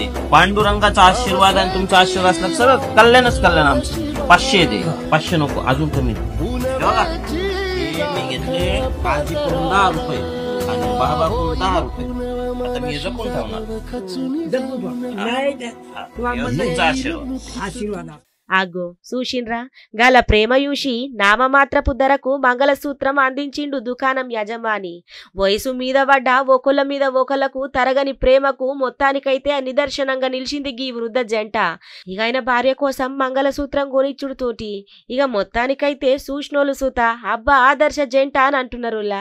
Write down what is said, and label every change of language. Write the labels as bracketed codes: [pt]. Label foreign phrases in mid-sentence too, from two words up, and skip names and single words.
[mr] पांडुरंगाचा आशीर्वाद आणि तुमचा आशीर्वाद असला सगळं कल्याणच कल्याण आमचं. 500 दे, 500 नको अजून कमी बघा. मी घेतले काळजीकडून 10 रुपये आणि बाबाकडून 10 रुपये. आता मी जपून ठेवणार तुमचा आशीर्वाद. [te] అగ్గో చూసిండ్రా గల ప్రేమ చూసి నామమాత్రపు ధరకు మంగళసూత్రం అందించిండు దుకాణం యజమాని. వయసు మీద పడ్డ ఒకళ్ళ మీద ఒకళ్ళకు తరగని ప్రేమకు మొత్తానికైతే నిదర్శనంగా నిలిచింది గీ వృద్ధ జంట. ఇక ఆయన భార్య కోసం మంగళసూత్రం కొనిచ్చుడుతోటి ఇక మొత్తానికైతే సూష్ణోలు సుత అబ్బా ఆదర్శ జంట అని అంటున్నారులా.